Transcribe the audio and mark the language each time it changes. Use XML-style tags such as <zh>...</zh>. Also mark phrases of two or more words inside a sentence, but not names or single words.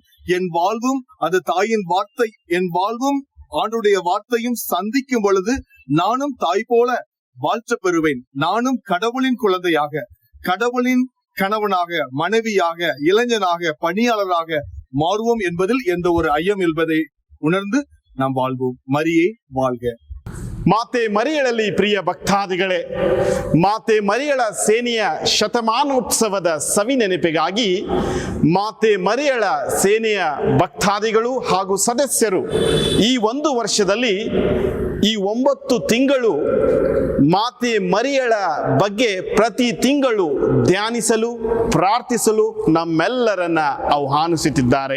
<ta>என் வாழ்வும் அந்த தாயின் வார்த்தை, என் வாழ்வும் ஆண்டுடைய வார்த்தையும் சந்திக்கும் பொழுது நானும் தாய் போல வாழ்த்த பெறுவேன். நானும் கடவுளின் குழந்தையாக, கடவுளின் கணவனாக, மனைவியாக, இளைஞனாக, பணியாளராக மாறுவோம் என்பதில் எந்த ஒரு ஐயம் என்பதை உணர்ந்து நாம் வாழ்வோம். மரியே வாழ்க.</ta> <kn>ಮಾತೆ ಮರಿಯಳಲ್ಲಿ ಪ್ರಿಯ ಭಕ್ತಾದಿಗಳೇ, ಮಾತೆ ಮರಿಯಳ ಸೇನೆಯ ಶತಮಾನೋತ್ಸವದ ಸವಿ ನೆನಪಿಗಾಗಿ ಮಾತೆ ಮರಿಯಳ ಸೇನೆಯ ಭಕ್ತಾದಿಗಳು ಹಾಗೂ ಸದಸ್ಯರು ಈ ಒಂದು ವರ್ಷದಲ್ಲಿ ಈ 9 ತಿಂಗಳು ಮಾತೆ ಮರಿಯಳ ಬಗ್ಗೆ ಪ್ರತಿ ತಿಂಗಳು ಧ್ಯಾನಿಸಲು, ಪ್ರಾರ್ಥಿಸಲು ನಮ್ಮೆಲ್ಲರನ್ನ ಆಹ್ವಾನಿಸುತ್ತಿದ್ದಾರೆ.</kn>